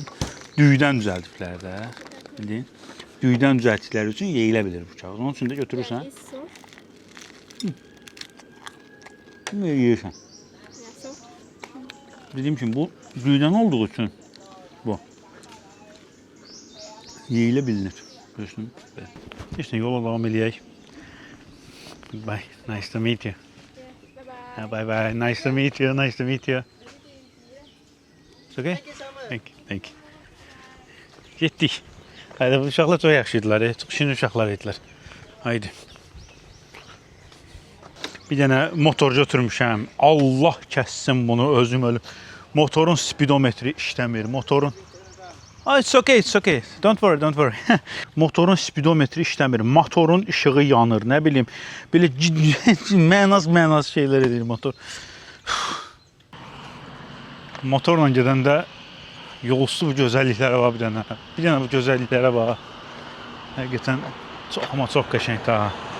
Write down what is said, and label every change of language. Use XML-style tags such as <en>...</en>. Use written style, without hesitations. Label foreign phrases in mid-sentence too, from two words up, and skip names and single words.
<az>Düyüdən düzəldiblər də. Düyüdən düzəltdikləri üçün yeyilə bilir bu kağız. Onun üçün də götürürsən. Yeyirsən. Dedim ki, bu düyüdən olduğu üçün bu yeyilə bilinir. İşte yola devam eləyək.</az> <en>Bye. Nice to meet you. Bye. Nice to meet you. Nice to meet you. It's okay? Thank you so much. Thank you.</en> <az>Getdik. Haydi, bu uşaqlar çox yaxşıydılar. Çox şirin uşaqlar idilər. Haydi. Bir dənə motorcu oturmuşam. Allah kəssin bunu, özüm ölüm. Motorun spidometri işləmir.</az> <en>Motorun it's okay. Don't worry.</en> <az>Motorun spidometri işləmir. Motorun işığı yanır. Nə bilim, belə mənaz şeylər edir motor. Motorla gedəndə yolsuz bu gözəlliklərə var bir dənə. Bir dənə bu gözəlliklərə bax. Həqiqətən çox qəşəngdir ha.</az>